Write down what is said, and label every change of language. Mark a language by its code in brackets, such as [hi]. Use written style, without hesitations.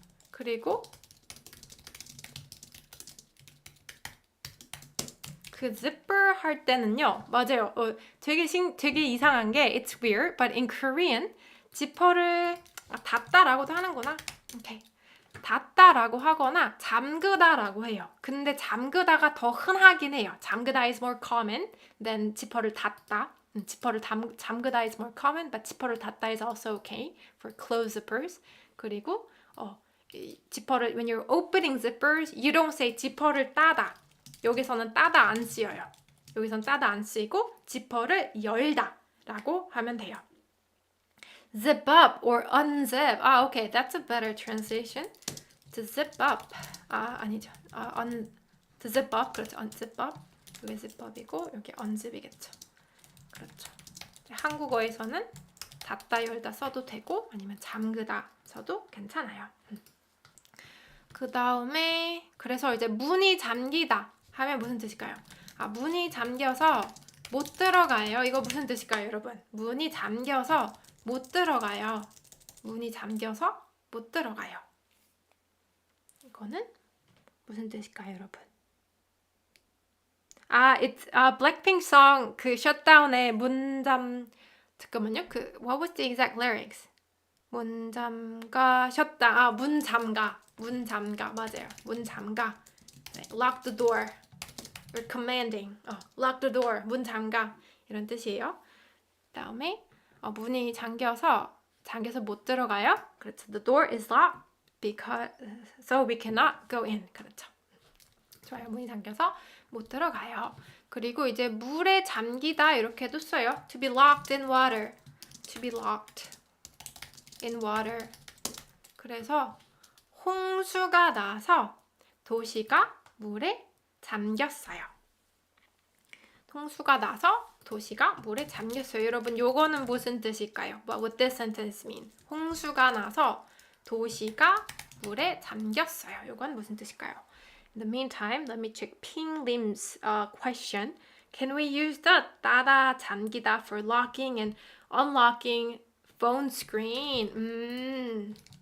[ko] 그리고 그 zipper 할 때는요. 맞아요. 되게 이상한 게 [en] it's weird, but in Korean [ko] 지퍼를 닫다라고도 하는구나. 오케이. 닫다라고 하거나 잠그다라고 해요. 근데 잠그다가 더 흔하긴 해요. [en] 잠그다 is more common than 지퍼를 닫다. 지퍼를 잠그다 is more common, but 지퍼를 닫다 is also okay for close zippers. [ko] 그리고 지퍼를 [en] when you're opening zippers, you don't say 지퍼를 따다. 여기서는 따다 안 쓰여요. 여기서는 따다 안 쓰이고 지퍼를 열다라고 하면 돼요. Zip up or unzip. Okay, that's a better translation. To zip up. 아니죠. to zip up. 그렇죠. unzip up. [ko] 여기 zip up이고 여기 unzip이겠죠. 그렇죠. 한국어에서는 닫다 열다 써도 되고 아니면 잠그다 써도 괜찮아요. 그 다음에 그래서 이제 문이 잠기다 하면 무슨 뜻일까요? 문이 잠겨서 못 들어가요. 이거 무슨 뜻일까요, 여러분? 문이 잠겨서 못 들어가요. 문이 잠겨서 못 들어가요. 이거는 무슨 뜻일까요, 여러분? [en] it's Blackpink song [ko] 그 셧다운의 잠깐만요. [en] what was the exact lyrics? [ko] 문 잠가 셧다. 문 잠가 맞아요. 문 잠가. 네, [en] lock the door. We're commanding. lock the door. [ko] 문 잠가. 이런 뜻이에요. 그다음에 문이 잠겨서 못 들어가요. 그렇죠. [en] The door is locked so we cannot go in. [ko] 그렇죠. 좋아요. 문이 잠겨서 못 들어가요. 그리고 이제 물에 잠기다 이렇게도 써요. [en] To be locked in water. To be locked in water. [ko] 그래서 홍수가 나서 도시가 물에 잠겼어요. 홍수가 나서 도시가 물에 잠겼어요. 여러분, 요거는 무슨 뜻일까요? What would this sentence mean? 홍수가 나서 도시가 물에 잠겼어요. 요건 무슨 뜻일까요? [en] In the meantime, let me check Ping Lim's question. Can we use the 따다, 잠기다 for locking and unlocking phone screen?